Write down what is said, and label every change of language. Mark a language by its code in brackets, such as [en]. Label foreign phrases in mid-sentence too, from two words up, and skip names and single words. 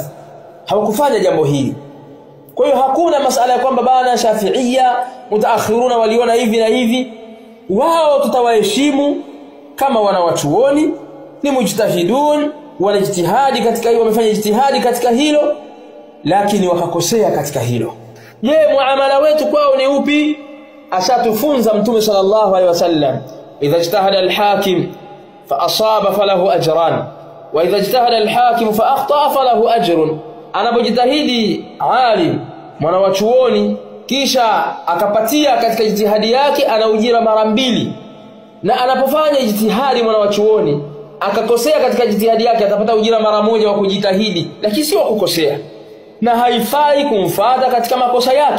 [sw] Hawakufanya jambo hili. Kwa hiyo hakuna masala ya kwamba bana [ar] شافعية متأخرون [sw] waliona hivi na hivi. Wao tutawaheshimu kama wanawachuoni, ni mujtahidun, wanajitihadi katika hiyo, wamefanya jitihadi katika hilo, lakini wakakosea katika hilo. Je, muamala wetu kwao ni upi? Ashatufunza Mtume [ar] صلى الله عليه وسلم إذا اجتهد الحاكم فأصاب فله أجران وإذا اجتهد الحاكم فأخطأ فله أجر. [sw] Anapojitahidi alim mwana wa chuoni kisha akapatia katika jitihadi yake, ana ujira mara mbili, na anapofanya jitihadi mwana wa chuoni akakosea katika jitihadi yake atapata ujira mara moja wa kujitahidi, lakini sio kukosea. Na haifai kumfuata katika makosa yake.